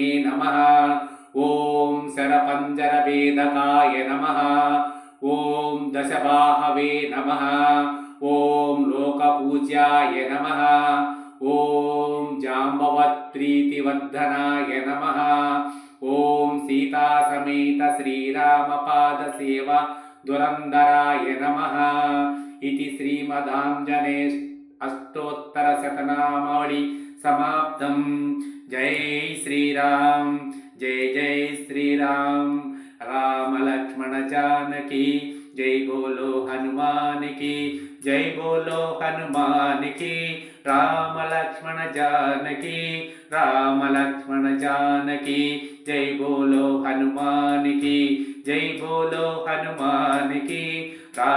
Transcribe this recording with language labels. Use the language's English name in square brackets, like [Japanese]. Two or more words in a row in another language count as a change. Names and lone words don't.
[Sanskrit] నమః ఓం శరపంజరభేదకాయ నమః ఓం దశబాహవే నమః ఓం లోకపూజ్యాయ నమః ఓం జాంబవత్ప్రీతివర్ధనాయ నమః ఓం సీతాసమేత శ్రీరామపాద సేవ దురంధరాయ నమః इति श्रीमदाञ्जनेय अष्टोत्तरशतनामावली समाप्तम्। [Hindi] जय श्रीराम, जय जय श्रीराम। राम लक्ष्मण जानकी जय, बोलो हनुमान की जय, बोलो हनुमान की। राम लक्ष्मण जानकी, राम लक्ष्मण जानकी जय, बोलो हनुमान की जय, बोलो हनुमान की।